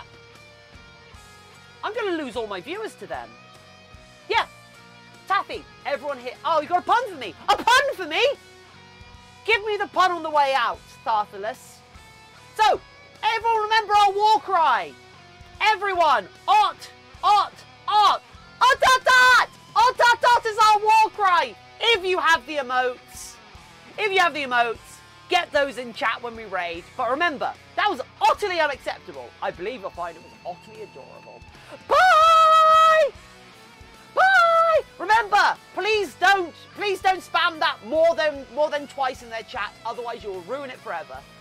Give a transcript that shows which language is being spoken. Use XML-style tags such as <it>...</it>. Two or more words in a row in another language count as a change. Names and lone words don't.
<en>I'm gonna lose all my viewers to them. Yeah, Taffy, everyone here. Oh, you got a pun for me? A pun for me? Give me the pun on the way out, Tarthulus. So, everyone remember our war cry. Everyone, ot, ot, ot. Otatat! Otatat is our war cry! If you have the emotes, get those in chat when we raid. But remember, that was utterly unacceptable. I believe you'll find it was utterly adorable. Bye! Bye! Remember, please don't spam that more than twice in their chat, otherwise you'll ruin it forever.</en>